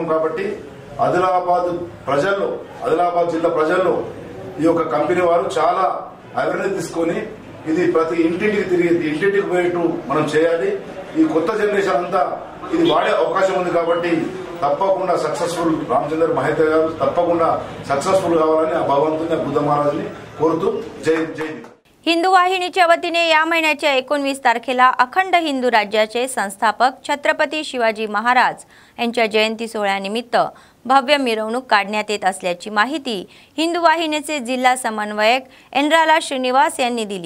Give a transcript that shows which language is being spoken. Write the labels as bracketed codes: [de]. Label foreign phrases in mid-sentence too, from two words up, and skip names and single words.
[te] కాబట్టి ఆదిలాబాద్ ప్రజల్లో ఆదిలాబాద్ జిల్లా ప్రజల్లో ఈ యొక్క కంపెనీ వారు చాలా అవేర్నెస్ తీసుకొని ఇది ప్రతి ఇంటింటికి పోయేట్టు మనం చేయాలి. ఈ కొత్త జనరేషన్ అంతా ఇది వాడే అవకాశం ఉంది. కాబట్టి తప్పకుండా సక్సెస్ఫుల్ రామచంద్ర మహేతే గారు తప్పకుండా సక్సెస్ఫుల్ కావాలని ఆ భగవంతుని బుద్ధ మహారాజుని కోరుతూ జై జై. [mr] हिंदू वाहिनीच्या वतीने या महिन्याच्या 19 तारखेला अखंड हिंदू राज्याचे संस्थापक छत्रपती शिवाजी महाराज यांच्या जयंती सोहळ्यानिमित्त भव्य मिरवणूक काढण्यात येत असल्याची माहिती हिंदू वाहिनीचे जिल्हा समन्वयक एनराला श्रीनिवास यांनी दिली.